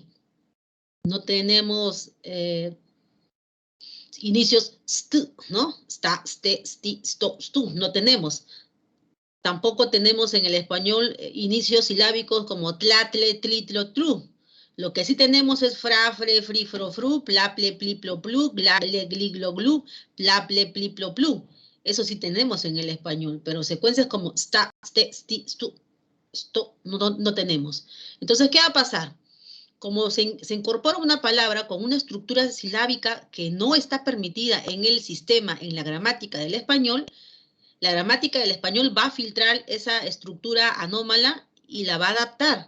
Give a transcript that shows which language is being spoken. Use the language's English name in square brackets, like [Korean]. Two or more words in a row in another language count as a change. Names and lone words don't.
[Spanish] No tenemos inicios st, ¿no? Sta, ste, sti, sto, stu. No tenemos. Tampoco tenemos en el español inicios silábicos como tlatle, tlitlo, tlu. Lo que sí tenemos es fra, fre, fri, fro, fru, plaple, pliplo, plu, glagle, gliglo, glu, plaple, pliplo, plu. Eso sí tenemos en el español, pero secuencias como sta, ste, sti, stu, sto, no tenemos. Entonces, ¿qué va a pasar? Como se incorpora una palabra con una estructura silábica que no está permitida en el sistema, en la gramática del español, la gramática del español va a filtrar esa estructura anómala y la va a adaptar.